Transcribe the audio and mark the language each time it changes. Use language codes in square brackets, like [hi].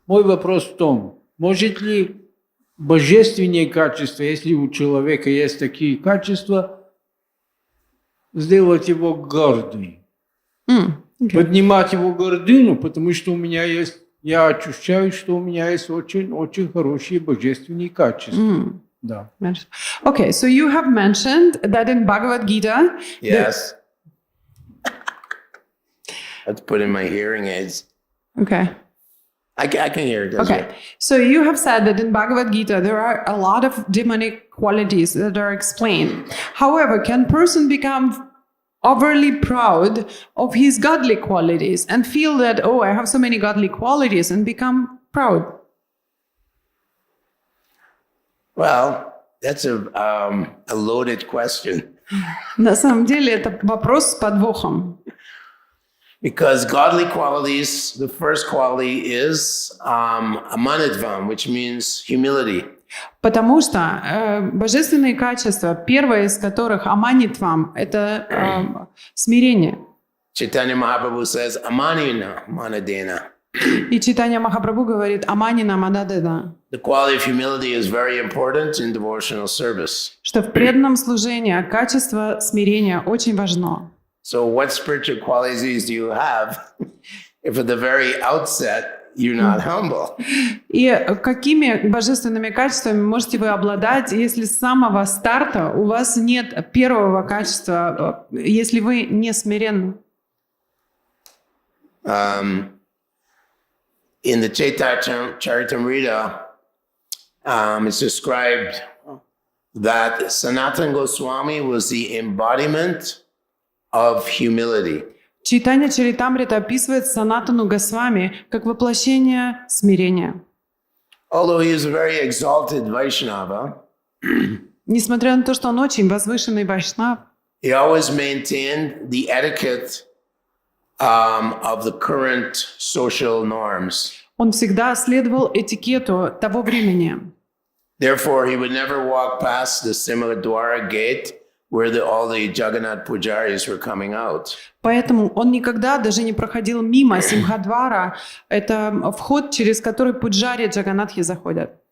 [ru] Мой вопрос в том, может ли божественные качества, если у человека есть такие качества, сделать его гордым? Поднимать его гордыню, потому что у меня есть, я ощущаю, что у меня есть очень хорошие божественные качества. Да. [en] Okay, so you have mentioned that in Bhagavad Gita. Yes. Let's put in my hearing aids. Okay. I can hear it. Okay, so you have said that in Bhagavad Gita there are a lot of demonic qualities that are explained. However, can person become overly proud of his godly qualities and feel that, oh, I have so many godly qualities and become proud? Well, that's a loaded question. [ru] На самом деле это вопрос с подвохом. [en] Because godly qualities, the first quality is amanitvam, which means humility. [ru] Потому что божественные качества, первое из которых аманитвам, это смирение. [en] Chaitanya Mahaprabhu says, [sa] amanina manadena. [ru] И Чайтанья Махапрабху говорит, [sa] аманина манадена. [en] The quality of humility is very important in devotional service. [ru] Что в преданном служении качество смирения очень важно. [en] So what spiritual qualities do you have if at the very outset you're not humble? [ru] И какими божественными качествами можете вы обладать, если с самого старта у вас нет первого качества, если вы не смиренны? [en] In the Chaitanya Charitamrita, it's described that Sanatana Goswami was the embodiment of humility. [ru] Чайтанья Чаритамрита описывает Санатану Госвами как воплощение смирения. [en] Although he is a very exalted Vaishnava, [ru] Несмотря на то, что он очень возвышенный вайшнав, [en] he always maintained the etiquette of the current social norms. [ru] он всегда следовал этикету того времени. [en] Therefore, he would never walk past the Simhadwara gate where all the Jagannath pujaris were coming out. [ru] Поэтому он никогда даже не проходил мимо Симхадвара. Это вход, через который пуджари Джаганатхи заходят.